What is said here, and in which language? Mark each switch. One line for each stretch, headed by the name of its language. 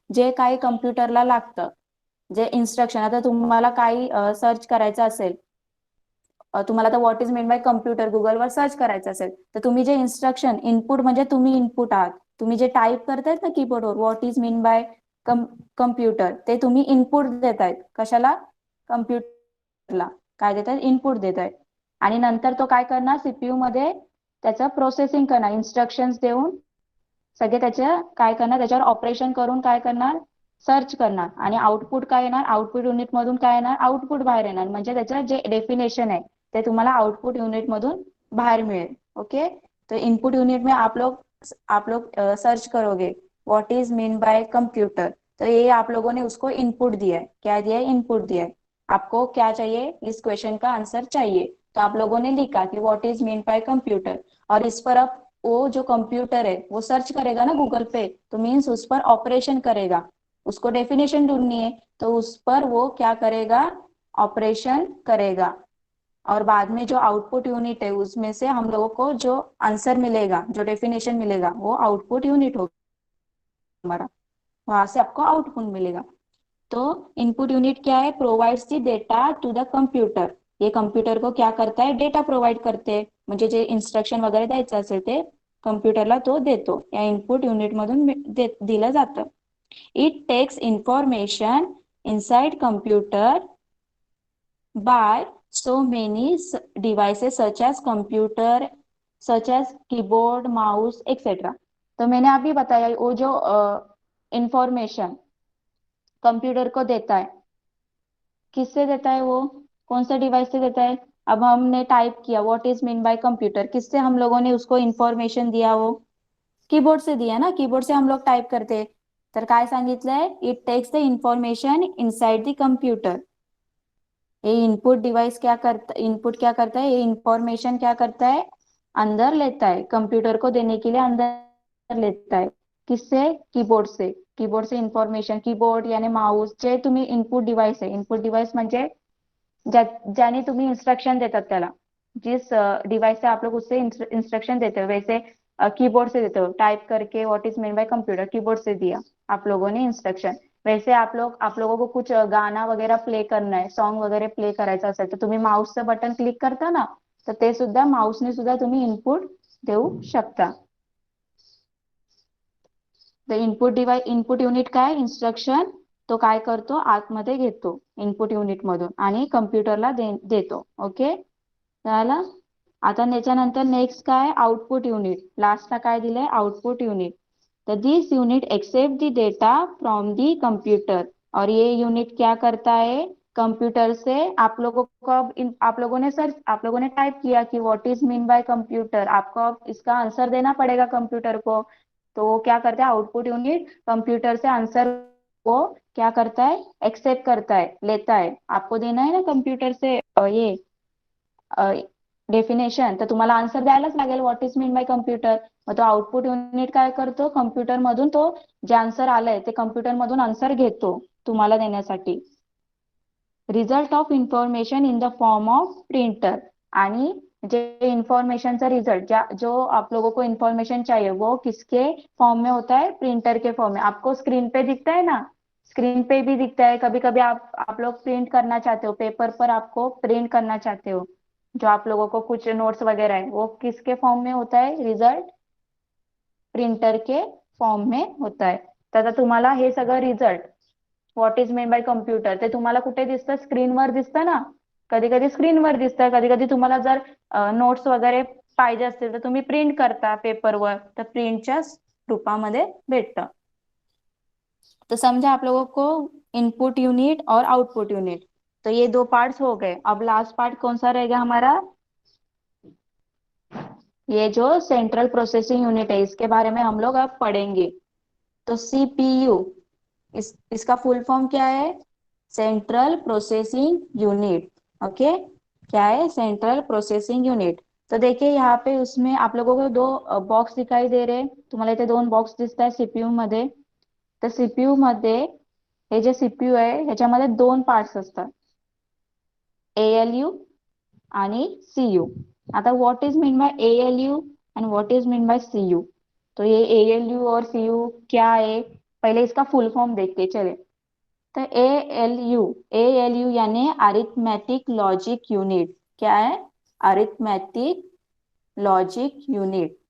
Marathi: जे काही कंप्यूटरला लागतं, जे इन्स्ट्रक्शन, आता तुम्हाला काही सर्च करायचं असेल, तुम्हाला आता what is mean by computer गुगलवर सर्च करायचं असेल, तर तुम्ही जे इन्स्ट्रक्शन, इनपुट म्हणजे तुम्ही इनपुट आहात, तुम्ही जे टाईप करतायत ना कीबोर्डवर, what is mean by computer, ते तुम्ही इनपुट देतायत. कशाला, कम्प्युटरला काय देतायत, इनपुट देतायत. आणि नंतर तो काय करणार, सीपीयू मध्ये त्याचं प्रोसेसिंग करणार, इन्स्ट्रक्शन्स देऊन सगळे त्याचे काय करणार, त्याच्यावर ऑपरेशन करून काय करणार, सर्च करणार. आणि आउटपुट काय येणार, आउटपुट युनिट मधून काय येणार, आउटपुट बाहेर येणार. म्हणजे त्याचं जे डेफिनेशन आहे ते तुम्हाला आउटपुट यूनिट मधून बाहर मिलेल.
English: Okay.
Hindi: तो इनपुट यूनिट में आप लोग सर्च करोगे what is mean by computer, तो ये आप लोगों ने उसको इनपुट दिया है. क्या दिया है, इनपुट दिया है. आपको क्या चाहिए, इस क्वेश्चन का आंसर चाहिए। तो आप लोगों ने लिखा कि what is mean by computer, और इस पर अब वो जो कंप्यूटर है वो सर्च करेगा ना गूगल पे, तो मीन्स उस पर ऑपरेशन करेगा, उसको डेफिनेशन ढूंढनी है, तो उस पर वो क्या करेगा, ऑपरेशन करेगा। और बाद में जो आउटपुट यूनिट है उसमें से हम लोगों को जो आंसर मिलेगा, जो डेफिनेशन मिलेगा, वो आउटपुट यूनिट होगा हमारा, वहां से आपको आउटपुट मिलेगा। तो इनपुट यूनिट क्या है,
English: provides the data to the computer,
Hindi: ये कम्प्युटर को क्या करता आहे,
Marathi: डेटा प्रोव्हाइड करते, म्हणजे जे इन्स्ट्रक्शन वगैरे द्यायचं असेल ते कम्प्युटरला तो देतो, या इनपुट युनिट मधून दिलं जातं.
English: It takes information inside computer by so many devices such as computer, such as keyboard, mouse, etc.
Hindi: तो मैंने अभी बताया वो जो इंफॉर्मेशन कंप्यूटर को देता है, किससे देता है वो, कौन से डिवाइस से देता है। अब हमने टाइप किया what is mean by computer, किससे हम लोगों ने उसको इंफॉर्मेशन दिया, वो कीबोर्ड से दिया ना, कीबोर्ड से हम लोग टाइप करते.
Marathi: तर काय सांगितलंय,
English: It takes the information inside the computer.
Hindi: ये इनपुट डिवाइस क्या करता, इनपुट क्या करता है, ये इंफॉर्मेशन क्या करता है, अंदर लेता है, कंप्यूटर को देने के लिए अंदर लेता है. किससे, कीबोर्ड से. कीबोर्ड से इंफॉर्मेशन, कीबोर्ड यानी माऊस,
Marathi: जे तुम्ही इनपुट डिवाइस आहे, इनपुट डिवाइस म्हणजे ज्याने तुम्ही इंस्ट्रक्शन देतात त्याला,
Hindi: जिस डिवाइस से आप लोग उससे इंस्ट्रक्शन देते हो, वैसे कीबोर्ड से देते हो, टाइप करके what is mean by computer, keyboard से दिया आप लोगों ने इंस्ट्रक्शन. वैसे आप लोगों को कुछ गाना वगैरह प्ले करना आहे,
Marathi: सॉन्ग वगैरे प्ले करायचं असेल तर तुम्ही माऊसचं बटन क्लिक करता ना, तर ते सुद्धा माऊसने सुद्धा तुम्ही इनपुट देऊ शकता. तर इनपुट युनिट काय, इन्स्ट्रक्शन तो काय करतो, आतमध्ये घेतो इनपुट युनिट मधून आणि कम्प्युटरला देतो. ओके, झालं. आता त्याच्यानंतर नेक्स्ट काय, आउटपुट युनिट. लास्टला काय दिलंय, आउटपुट युनिट.
Hindi: तो
English: this unit accept the data from the computer,
Hindi: और ये यूनिट क्या करता है, कंप्यूटर से आप लोगों को, अब आप लोगों ने सर्च, आप लोगों ने टाइप किया कि what is mean by computer, आपको अब इसका आंसर देना पड़ेगा कंप्यूटर को. तो वो क्या करता है, आउटपुट यूनिट कंप्यूटर से आंसर को क्या करता है, एक्सेप्ट करता है, लेता है. आपको देना है ना कंप्यूटर से ये डेफिनेशन,
Marathi: तर तुम्हाला आन्सर द्यायलाच लागेल what is mean by computer. मग तो आउटपुट युनिट काय करतो, कम्प्युटर मधून तो जे आन्सर आलंय ते कम्प्युटर मधून आन्सर घेतो तुम्हाला देण्यासाठी.
English: result of information in the form of printer,
Marathi: आणि जे इंफॉर्मेशनचा रिजल्ट,
Hindi: जो आप लोगों को इंफॉर्मेशन चाहिए वो किसके फॉर्म में होता है, प्रिंटर के फॉर्म में. आपको स्क्रीन पे दिखता है ना, स्क्रीन पे भी दिखता है. कभी कभी आप लोग प्रिंट करना चाहते हो, पेपर पर आपको प्रिंट करना चाहते हो, जो आप लोगों को कुछ नोट्स वगैरह है, वो किसके फॉर्म में होता है, रिझल्ट प्रिंटर के फॉर्म में होता है.
Marathi: तर आता तुम्हाला हे सगळं result what is main bye computer ते तुम्हाला कुठे दिसतं, स्क्रीनवर दिसतं ना. कधी कधी स्क्रीनवर दिसतं, कधी कधी तुम्हाला जर नोट्स वगैरे पाहिजे असतील तर तुम्ही प्रिंट करता पेपरवर, तर प्रिंटच्या रूपामध्ये भेटतं.
Hindi: तो समझा आप लोगों को इनपुट यूनिट और आउटपुट यूनिट. तो ये दो पार्ट्स हो गए. अब लास्ट पार्ट कौन सा रहेगा हमारा, ये जो सेंट्रल प्रोसेसिंग यूनिट है, इसके बारे में हम लोग अब पढ़ेंगे. तो सीपीयू, इसका फुल फॉर्म क्या है, सेंट्रल प्रोसेसिंग यूनिट. ओके, क्या है, सेंट्रल प्रोसेसिंग यूनिट. तो देखिए यहाँ पे उसमें आप लोगों को दो बॉक्स दिखाई दे रहे,
Marathi: तुम्हाला इथे दोन बॉक्स दिसत आहे सीपीयू मध्ये. तर सीपीयू मध्ये हे जे सीपीयू आहे ह्याच्यामध्ये दोन पार्ट्स असतात, एएलयू आणि सीयू.
English: आता what is mean by ALU and what is mean by CU.
Hindi: तो ये एएलयू और सीयू क्या है, पहले इसका फुल फॉर्म देखते चले. तो एएलयू, एएलयू यानी अरिथमेटिक लॉजिक यूनिट. क्या है, अरिथमेटिक लॉजिक यूनिट.